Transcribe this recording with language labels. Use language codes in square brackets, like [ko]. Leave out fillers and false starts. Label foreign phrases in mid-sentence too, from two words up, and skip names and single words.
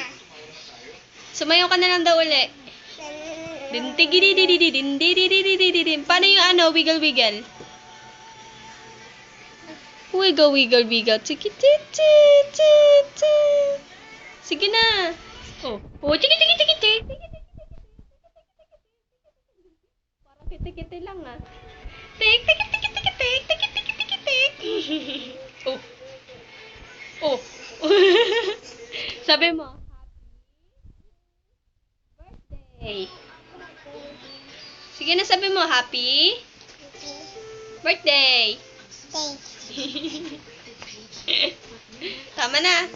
[tl] Sumayaw ka na lang daw uli. Dintigidididididin. Paano yung ano, [en] wiggle wiggle? Wiggle wiggle wiggle. Chiki chiki chiki. [tl] Sige na. Oh, oh, chiki chiki chiki chiki. Parang kiti-kiti lang ah. Tik tik tik tik tik tik tik tik tik tik. Oh. Oh. Sabi mo, birthday. Sige na, sabi mo, [en] happy birthday. [tl] Tama na.